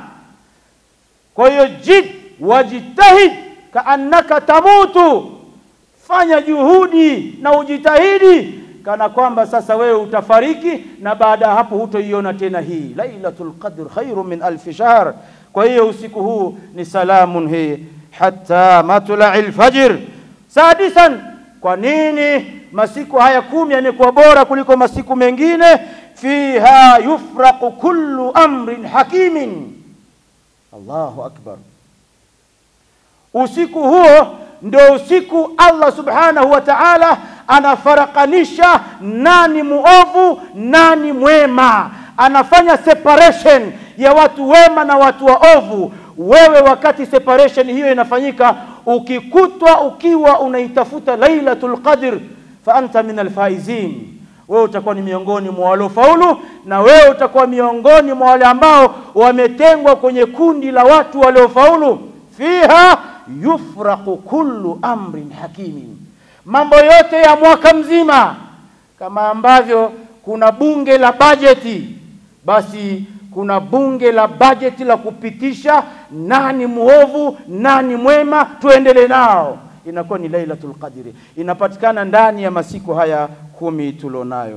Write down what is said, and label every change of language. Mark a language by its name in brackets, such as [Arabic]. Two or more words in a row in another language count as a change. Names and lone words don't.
[Swahili] Kwa hiyo [Arabic] واجتهد كأنك تموت, [Swahili] fanya juhudi na ujitahidi kana kwamba sasa wewe utafariki, na baada hapo hutoiona tena hii. [Arabic] ليلة القدر خير من ألف شهر. [Swahili] Kwa hiyo usiku huu ni [Arabic] سلام هي حتى مطلع الفجر. [Swahili] Sadisan, kwa nini masiku haya 10 yanakuwa bora kuliko masiku mengine? [Arabic] فيها يفرق كل أمر حكيم. الله أكبر. [Swahili] Usiku huo ndio usiku [Arabic] الله سبحانه وتعالى [Swahili] anafarakanisha nani muovu nani mwema, anafanya separation ya watu wema na watu waovu. Wewe wakati separation hiyo inafanyika, ukikutwa ukiwa unaitafuta Lailatul Qadr, [Arabic] فأنت من الفائزين, [Swahili] wewe utakuwa ni miongoni mwa waliofaulu, na wewe utakuwa miongoni mwa wale ambao wametengwa kwenye kundi la watu waliofaulu. [Arabic] فيها يفرق كل أمر حكيم, [Swahili] mambo yote ya mwaka mzima. Kama ambavyo kuna bunge la bajeti, basi kuna bunge la bajeti la kupitisha nani muovu nani mwema, tuendelee nao. Inakuwa ni Lailatul Qadri, inapatikana ndani ya masiku haya 10 tulionayo.